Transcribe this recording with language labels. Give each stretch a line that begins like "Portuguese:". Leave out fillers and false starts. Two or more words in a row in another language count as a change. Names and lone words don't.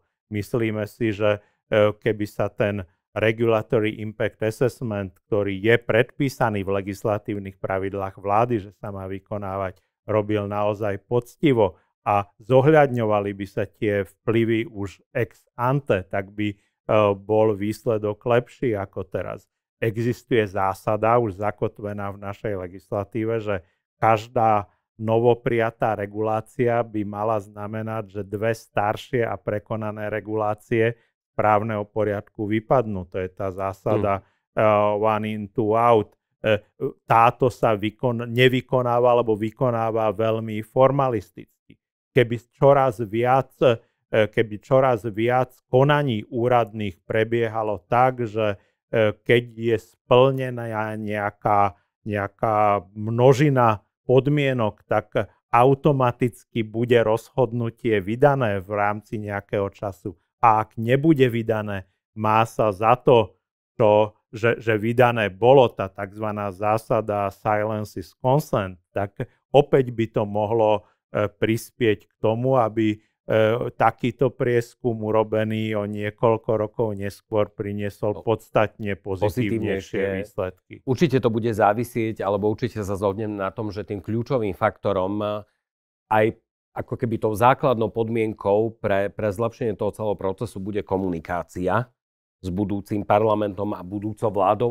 Slovak: Myslíme si, že keby sa ten
English: Regulatory Impact Assessment,
Slovak: ktorý je predpísaný v legislatívnych pravidlách vlády, že sa má vykonávať, robil naozaj poctivo a zohľadňovali by sa tie vplyvy už
Latin: ex ante,
Slovak: tak by bol výsledok lepší ako teraz. Existuje zásada už zakotvená v našej legislatíve, že každá novoprijatá regulácia by mala znamenať, že dve staršie a prekonané regulácie právneho poriadku vypadnú. To je tá zásada
English: one in, two out.
Slovak: Táto sa nevykonáva alebo vykonáva veľmi formalisticky. Keby čoraz viac konaní úradných prebiehalo tak, že keď je splnená nejaká množina podmienok, tak automaticky bude rozhodnutie vydané v rámci nejakého času. A ak nebude vydané, má sa za to, že vydané bolo, tá tzv. Zásada
English: silence is consent,
Slovak: tak opäť by to mohlo prispieť k tomu, aby takýto prieskum urobený o niekoľko rokov neskôr priniesol podstatne pozitívnejšie výsledky. Určite to bude závisieť, alebo určite sa zhodnem na tom, že tým kľúčovým faktorom aj ako keby tou základnou podmienkou pre zlepšenie toho celého procesu bude komunikácia s budúcim parlamentom a budúcou vládou.